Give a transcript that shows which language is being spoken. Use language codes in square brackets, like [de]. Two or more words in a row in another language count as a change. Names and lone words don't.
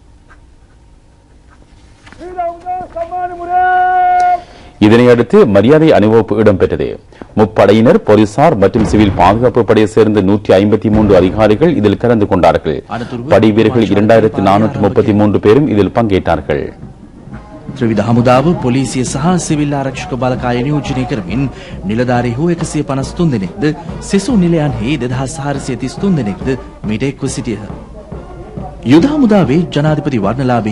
[ta] இதனையடுத்து மரியாதை அணிவகுப்பு இடம்பெற்றது. முப்படையினர், போலீசார் மற்றும் சிவில் பாதுகாப்பு படையை சேர்ந்த 153 அதிகாரிகள் இதில் கலந்து கொண்டார்கள். படை வீரர்கள் 2433 பேரும் இதில் பங்கேற்றார்கள். [si] ත්‍රිවිධ හමුදාව පොලිසිය සහ සිවිල් ආරක්ෂක බලකාය නියෝජනය කරමින් නිලධාරීහු 153 දෙනෙක්ද සෙසු නිලයන්හි 2433 දෙනෙක්ද මීට එක්ව සිටියහ. யுத හමුදාවේ ජනාධිපති වර්ණලාභී